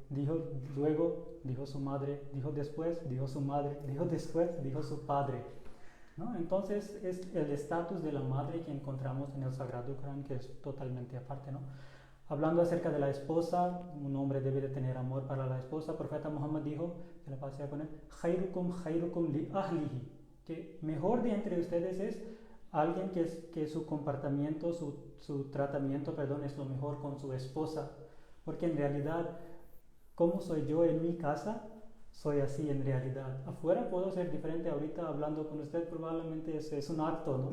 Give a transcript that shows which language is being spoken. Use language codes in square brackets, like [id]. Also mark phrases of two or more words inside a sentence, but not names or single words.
[es] Luego dijo su madre, dijo después, dijo su madre, dijo después, dijo su padre, ¿no? Entonces es el estatus de la madre que encontramos en el Sagrado Corán, que es totalmente aparte, ¿no? Hablando acerca de la esposa, un hombre debe de tener amor para la esposa. El profeta Muhammad dijo, que la paz sea con él: [ar] خيركم لأهله, [es] que mejor de entre ustedes es alguien que su comportamiento, su tratamiento, es lo mejor con su esposa. Porque en realidad, como soy yo en mi casa, soy así en realidad. Afuera puedo ser diferente. Ahorita hablando con usted probablemente es un acto, ¿no?